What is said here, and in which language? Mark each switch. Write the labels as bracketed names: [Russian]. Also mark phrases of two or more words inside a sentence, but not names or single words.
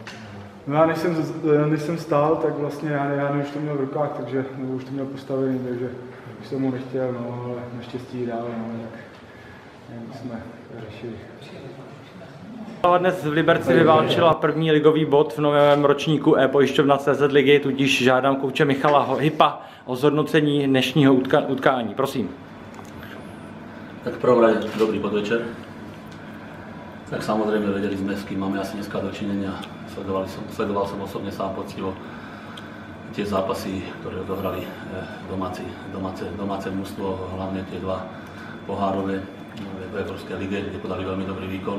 [Czech] No já než jsem stál, tak vlastně já už to měl v rukách, takže už to měl postavený, takže už jsem mu nechtěl, no, ale naštěstí dál, no, jak jsme řešili. Dnes v Liberci vyválčila první ligový bod v novém ročníku e-pojišťovna CZ ligy, tudíž žádám kouče Michala Hypa o zhodnocení dnešního utkání. Prosím. [Slovak] Tak v prvom rade dobrý podvečer. Tak samozrejme vedeli sme, s kým máme asi dneska dočinenia. Sledoval som osobne sám poctivo tie zápasy, ktoré odohrali domáce mužstvo, hlavne tie 2 pohárové v Európskej lige, kde podali veľmi dobrý výkon.